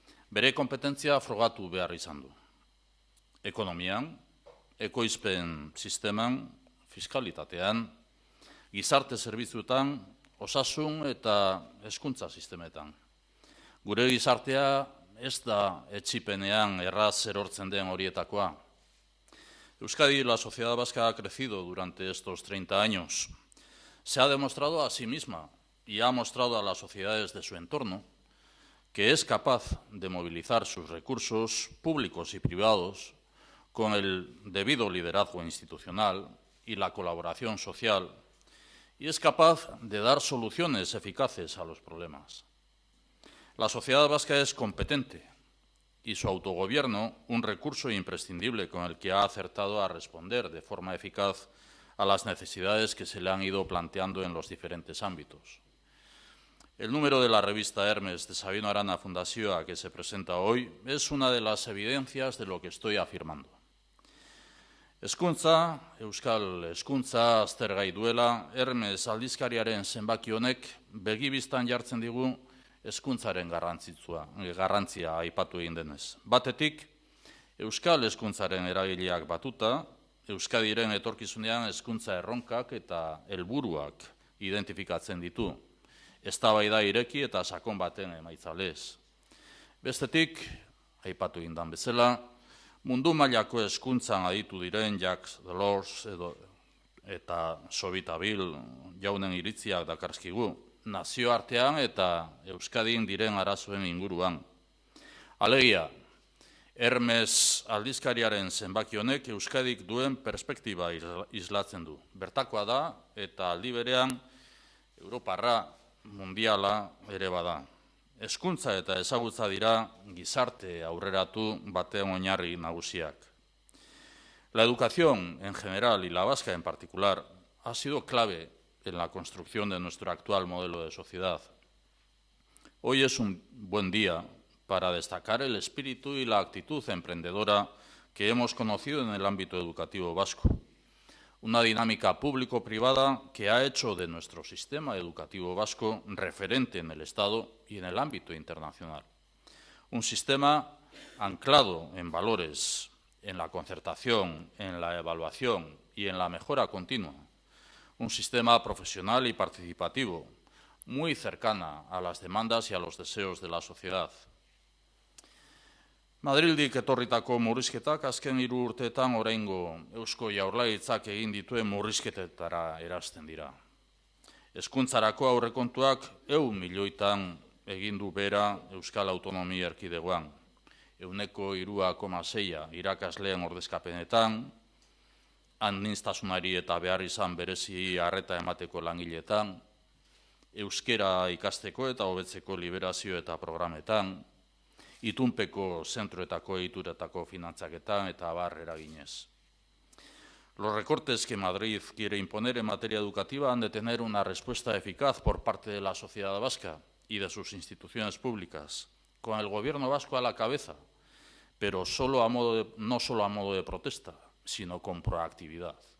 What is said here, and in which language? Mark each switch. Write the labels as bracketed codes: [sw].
[eu] Bere kompetentzia frogatu behar izan du. Ekonomian, ekoizpen sisteman, fiskalitatean, gizarte zerbitzuetan, osasun eta hezkuntza sistemetan. Gure gizartea ez da etxipenean erraz erortzen den horietakoa. [es] Euskadi, la sociedad vasca ha crecido durante estos 30 años. Se ha demostrado a sí misma y ha mostrado a las sociedades de su entorno que es capaz de movilizar sus recursos públicos y privados con el debido liderazgo institucional y la colaboración social, y es capaz de dar soluciones eficaces a los problemas. La sociedad vasca es competente y su autogobierno un recurso imprescindible con el que ha acertado a responder de forma eficaz a las necesidades que se le han ido planteando en los diferentes ámbitos. El número de la revista Hermes de Sabino Arana Fundazioa que se presenta hoy es una de las evidencias de lo que estoy afirmando. [eu] Hezkuntza, euskal hezkuntza aztergai duela, Hermes aldizkariaren zenbaki honek begibistan jartzen digu hezkuntzaren garrantzia aipatu egin denez. Batetik, euskal hezkuntzaren eragileak batuta, Euskadiren etorkizunean hezkuntza erronkak eta helburuak identifikatzen ditu. Eztabaida ireki eta sakon baten emaitzalez. Bestetik, aipatu egin den bezala, mundu mailako hezkuntzan aditu diren Jacques Delors eta Sobitabil jaunen iritziak dakarskigu, nazioartean eta Euskadin diren arazoen inguruan. Alegia, Hermes aldizkariaren zenbaki honek Euskadik duen perspektiba islatzen du. Bertakoa da eta aldi berean Europarra mundiala ere bada. Hezkuntza eta ezagutza dira gizarte aurreratu baten oinarri nagusiak. [es] La educación en general y la vasca en particular ha sido clave en la construcción de nuestro actual modelo de sociedad. Hoy es un buen día para destacar el espíritu y la actitud emprendedora que hemos conocido en el ámbito educativo vasco. Una dinámica público-privada que ha hecho de nuestro sistema educativo vasco referente en el Estado y en el ámbito internacional. Un sistema anclado en valores, en la concertación, en la evaluación y en la mejora continua. Un sistema profesional y participativo, muy cercana a las demandas y a los deseos de la sociedad. [eu] Madrildik etorritako murrizketak azken 3 urteetan oraingo Eusko Jaurlaritzak egin dituen murrizketetara erasten dira. Hezkuntzarako aurrekontuak 100 milioitan egin du bera Euskal Autonomia Erkidegoan. 3,6% irakasleen ordezkapenetan, administrasunari eta behar izan berezi arreta emateko langiletan, euskera ikasteko eta hobetzeko liberazio eta programetan, itunpeko zentroetako egituretako finantzaketan eta abar eraginez. [es] Los recortes que Madrid quiere imponer en materia educativa han de tener una respuesta eficaz por parte de la sociedad vasca y de sus instituciones públicas, con el gobierno vasco a la cabeza, pero no solo a modo de protesta, sino con proactividad.